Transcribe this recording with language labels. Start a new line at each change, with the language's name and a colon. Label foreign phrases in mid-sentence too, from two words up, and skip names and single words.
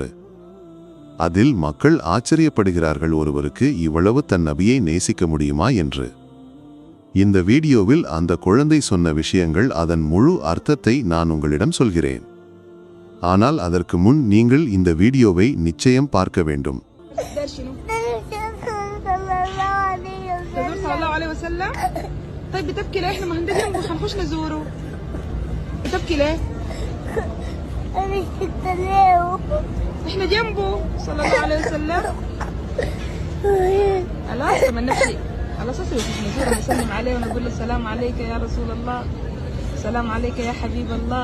Tamil: அதில் மக்கள் ஆச்சரியப்படுகிறார்கள், ஒருவருக்கு இவ்வளவு தன் நபியை நேசிக்க முடியுமா என்று. இந்த வீடியோவில் அந்த குழந்தை சொன்ன விஷயங்கள், அதன் முழு அர்த்தத்தை நான் உங்களிடம் சொல்கிறேன். ஆனால் அதற்கு முன் நீங்கள் இந்த வீடியோவை நிச்சயம் பார்க்க வேண்டும்.
Arabic: طيب بتبكي ليه؟ احنا ما هندي جنبه حنخش نزوره. بتبكي ليه؟ أنا اشتقت له. احنا جنبه صلى الله عليه وسلم. خلاص لما نبكي على اساس نزوره نسلم عليه ونقول له السلام عليك يا رسول الله، السلام عليك يا حبيب الله.